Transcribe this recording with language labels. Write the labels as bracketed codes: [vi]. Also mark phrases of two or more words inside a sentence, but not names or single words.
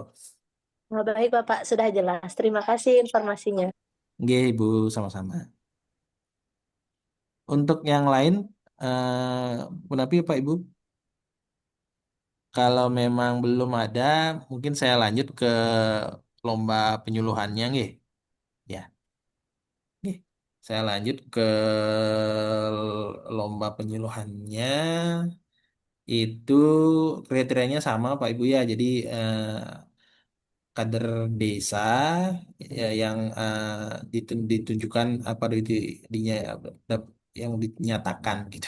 [id] Nah, baik Bapak, sudah jelas. Terima kasih informasinya. Nggih, Ibu sama-sama. Untuk yang lain kenapa Pak Ibu? Kalau memang belum ada, mungkin saya lanjut ke lomba penyuluhannya, nggih. Ya, nggih. Saya lanjut ke lomba penyuluhannya. Itu kriterianya sama, Pak Ibu ya. Jadi kader desa ya, yang ditunjukkan apa yang dinyatakan gitu.